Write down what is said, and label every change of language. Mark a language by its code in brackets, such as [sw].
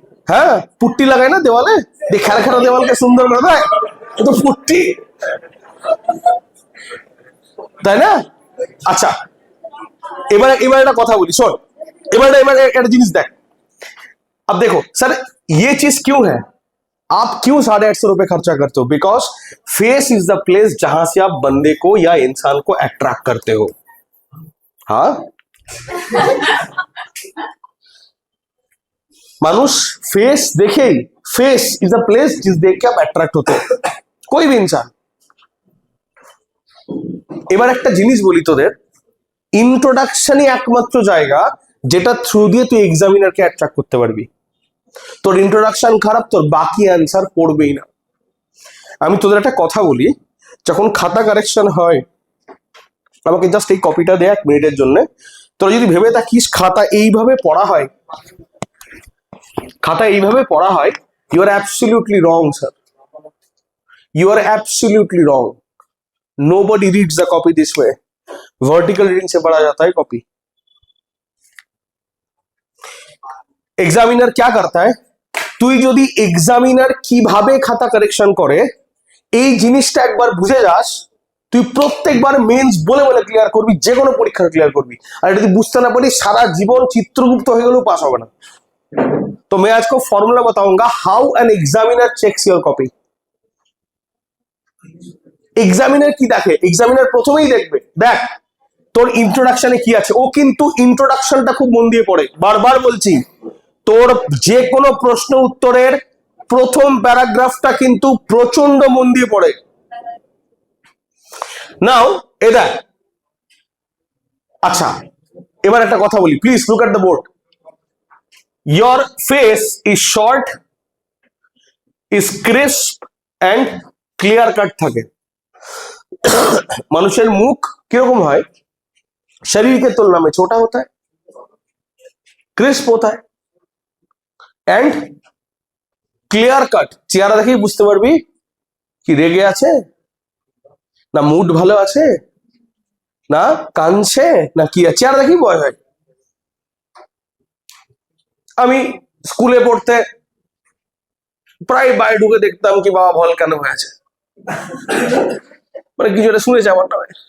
[bn] হ্যাঁ পুট্টি লাগায় না দেওয়ালে, খেলা খেলা দেওয়ালকে সুন্দর করে দেয়, তো পুট্টি, তাই না? আচ্ছা এবার এবার একটা কথা বলি, শোন, এবার একটা জিনিস দেখ। [hi] अब देखो सर ये चीज क्यों है, आप क्यों 850 रुपए खर्चा करते हो? [en] because face is the place [hi] जहां से आप बंदे को या इंसान को अट्रैक्ट करते हो। हाँ মানুষ फेस देखे, [en] face is the place [hi] जिस देख के आप अट्रैक्ट होते हो, कोई भी इंसान। [bn] এবার একটা জিনিস বলি তোদের, ইন্ট্রোডাকশনই একমাত্র জায়গা যেটা থ্রু দিয়ে তুই এক্সামিনারকে অ্যাট্রাক্ট করতে পারবি। তোর ইন্ট্রোডাকশন খারাপ, তোর বাকি অ্যান্সার পড়বেই না। আমি তোদের একটা কথা বলি, যখন খাতা কারেকশন হয়, আমাকে জাস্ট এই কপিটা দে 1 মিনিটের জন্য। তোরা যদি ভেবে থাকিস খাতা এইভাবে পড়া হয়, খাতা এইভাবে পড়া হয়, [en] You are absolutely wrong sir, you are absolutely wrong. Nobody reads the copy this way. [hi] Vertical reading से पढ़ा जाता है कॉपी। [bn] এক্সামিনার क्या करता है, তুই যদি এক্সামিনার কিভাবে খাতা কারেকশন করে এই জিনিসটা একবার বুঝে যাস, তুই প্রত্যেকবার মেন্স বলে বলে ক্লিয়ার করবি, যে কোনো পরীক্ষা ক্লিয়ার করবি। আর যদি বুঝতে না পারিস সারা জীবন চিত্রগুপ্ত হয়ে গেলেও পাস হবে না। [hi] तो मैं आज को फॉर्मूला बताऊंगा [en] How an examiner checks your copy. [bn] Examiner কি দেখে, এক্সামিনার প্রথমেই দেখবে, দেখ তোর ইন্ট্রোডাকশনে কি আছে। ও কিন্তু ইন্ট্রোডাকশনটা খুব মন দিয়ে পড়ে, বারবার বলছি, তোর যে কোনো প্রশ্ন উত্তরের প্রথম প্যারাগ্রাফটা কিন্তু প্রচন্ড মন দিয়ে পড়ে। নাও এ দেখ, আচ্ছা এবার একটা কথা বলি, [en] Please look at the board. Your face is short, is crisp and clear cut থাকে। [bn] মানুষের মুখ কিরকম হয়, [hi] शरीर के तुलना में छोटा होता है, क्रिस्प होता है एंड क्लियर कट। [bn] চেহারা দেখেই বুঝতে পারবি কি রেগে আছে, না মুড ভালো আছে, না কাঁদছে, না কি আছে, চেহারা দেখেই ভয় হয়। আমি স্কুলে পড়তে প্রায় বাইরে ঢুকে দেখতাম কি বাবা ভল কেন হয়ে আছে, মানে কিছু একটা শুনেছে আমার নামে।